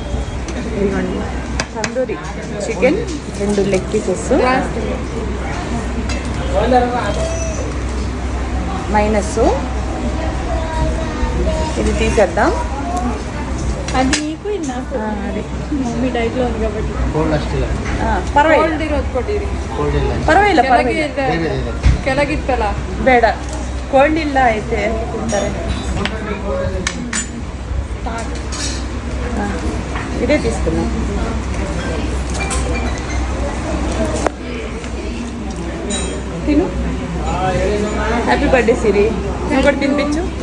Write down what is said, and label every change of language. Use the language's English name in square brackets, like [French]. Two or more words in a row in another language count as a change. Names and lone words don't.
[Telugu] ఇదిగోండి, తందూరి చికెన్ 2 [English] leg pieces, [Telugu] మైనస్ ఇది తీసేద్దాం. అది నీకు ఇది నాకు. అది మమ్మీ డైట్లో ఉంది కాబట్టి పర్వాలేదు, [Kannada] ಕೆಳಗಿತ್ತಲ್ಲ ಬೇಡ. ಕೋಲ್ಡ್ ಇಲ್ಲ ಐತೆ ತಿಂತಾರೆ. [Telugu] ఇదే తీసుకున్నాం. తిను. [English] Happy birthday [Telugu] సిరి. నువ్వు కూడా తినిపించు.